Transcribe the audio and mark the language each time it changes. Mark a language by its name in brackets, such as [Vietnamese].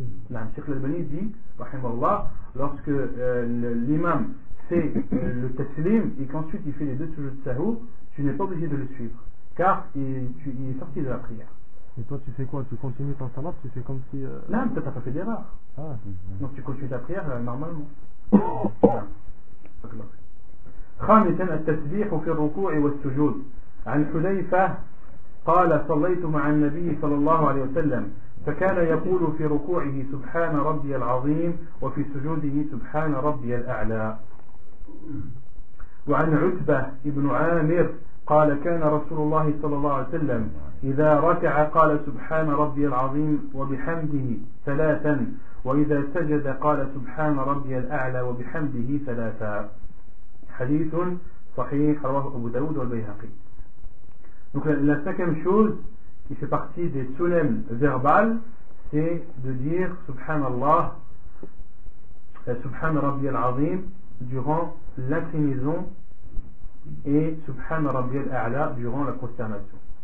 [French] Là, Cheikh Al-Albani dit, rahimallah, lorsque l'imam fait le taslim, et qu'ensuite il fait les 2 sujoud sahou, tu n'es pas obligé de le suivre. Car il est sorti de la prière. Et toi tu fais quoi? Tu continues ton salat, tu fais comme si... Là, tu n'as pas fait d'erreur. Donc tu continues ta prière normalement. [Arabic] خامسا التسبيح في الركوع والسجود. عن حذيفة قال صليت مع النبي صلى الله عليه وسلم فكان يقول في ركوعه سبحان ربي العظيم وفي سجوده سبحان ربي الأعلى. وعن عتبة بن عامر قال كان رسول الله صلى الله عليه وسلم إذا ركع قال سبحان ربي العظيم وبحمده 3 وإذا سجد قال سبحان ربي الأعلى وبحمده 3. حديث صحيح رواه أبو داود والبيهقي. [French] Donc la 5e chose qui fait partie des sunnah verbales, c'est de dire Subhanallah, Subhan Rabbi al-Azim durant l'inclinaison et Subhan Rabbi al-A'la durant la prosternation.